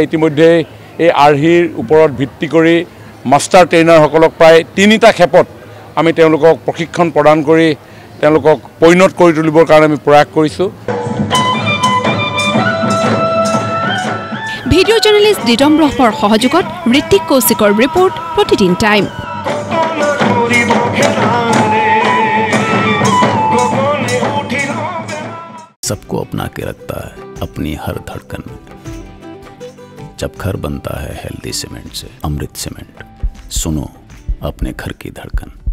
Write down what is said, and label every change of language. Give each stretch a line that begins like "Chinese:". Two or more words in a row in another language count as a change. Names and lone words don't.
Assamese: ইতিমধ্যে এই আৰ্হিৰ ওপৰত ভিত্তি কৰি মাষ্টাৰ ট্ৰেইনাৰসকলক প্ৰায় 3টা ক্ষেপত আমি তেওঁলোকক প্ৰশিক্ষণ প্ৰদান কৰি তেওঁলোকক পৰিণত কৰি তুলিবৰ কাৰণে আমি প্ৰয়াস কৰিছোঁ।
English: video journalist
Assamese: দিদম ব্ৰহ্মৰ সহযোগত ঋত্বিক কৌশিকৰ ৰিপৰ্ট প্ৰতিদিন টাইম।
Hindi: सबको अपना के रखता है अपनी हर धड़कन में। जब घर बनता है हेल्दी सीमेंट से, अमृत सीमेंट, सुनो अपने घर की धड़कन।